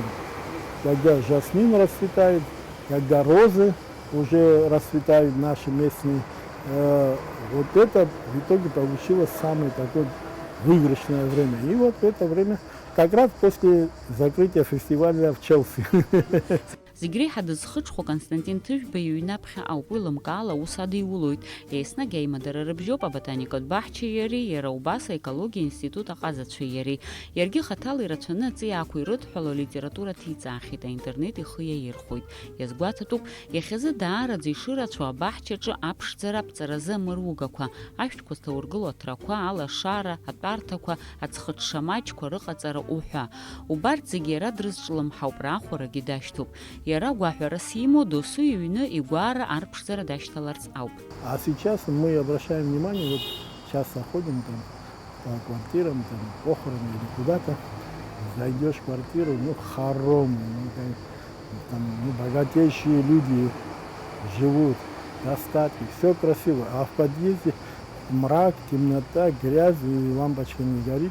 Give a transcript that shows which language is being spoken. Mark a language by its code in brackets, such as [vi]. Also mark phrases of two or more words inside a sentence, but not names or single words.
[ru] Когда жасмин расцветает, когда розы уже расцветают наши местные. Вот это в итоге получилось самое такое выигрышное время. И вот в это время, как раз после закрытия фестиваля в Челси. [ab] Зегьы ҳадызхыҽхәо Константин Ҭыжәба иҩнаԥхьа ауп уи лымкаала аус адиулоит. Еснагь аимадара рыбжьоуп аботаникатә баҳчеи иареи, иара убас аекологиа институт аҟазацәеи иареи. Иаргьы хаҭала ирацәаны аҵиаақәа ирыдҳәало алитература ҭиҵаахьеит, аинтернет ихы иаирхәоит. Иазгәаҭатәуп, иахьазы даараӡа ишырацәоу абаҳчаҿы аԥшӡара, аԥҵаразы амыругақәа, ашәҭқәа зҭаургыло аҭрақәа, алашара, атәарҭақәа, аӡхыҽша маҷқәа рыҟаҵара уҳәа. Убарҭ зегьы иара дрызҿлымҳауп, раахәарагьы дашьҭоуп. Иара гәаҳәарас имоу досу иҩны игәара арԥшӡара дашьҭаларц ауп. [ru] А сейчас мы обращаем внимание, вот часто ходим там по квартирам, там похороны или куда-то, зайдешь в квартиру, ну хоромы, там богатейшие люди живут, достатки, все красиво, а в подъезде мрак, темнота, грязь, и лампочка не горит.